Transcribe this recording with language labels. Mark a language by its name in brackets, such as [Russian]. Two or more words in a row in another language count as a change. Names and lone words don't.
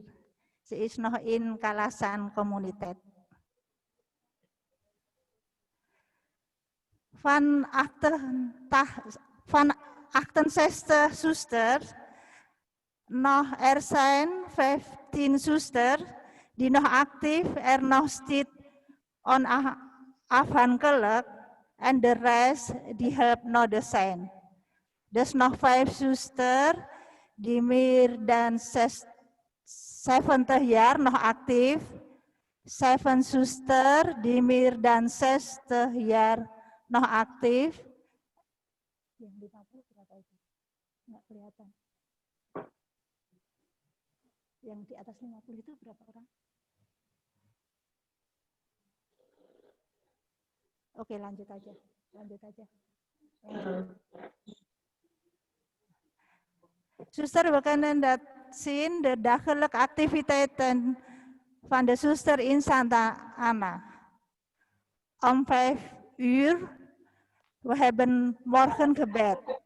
[English] She is [Dutch] nog in Kalasan Communiteit. Van 68 zusters, nog er zijn 15 zusters die nog actief nog steeds onafhankelijk en de rest die helpt nog de zijn. Dus nog 5 zusters die meer dan 70 jaar nog actief, 7 zusters die meer dan 60 jaar nog actief. [Indonesian] Yang 50 berapa itu? Nggak kelihatan. Yang di atas 50 itu berapa orang? Oke, lanjut aja. [Dutch] Zuster, we kunnen dat zien, de dagelijkse activiteiten van de zuster in Santa Ana. Om 5 uur, we hebben morgengebed.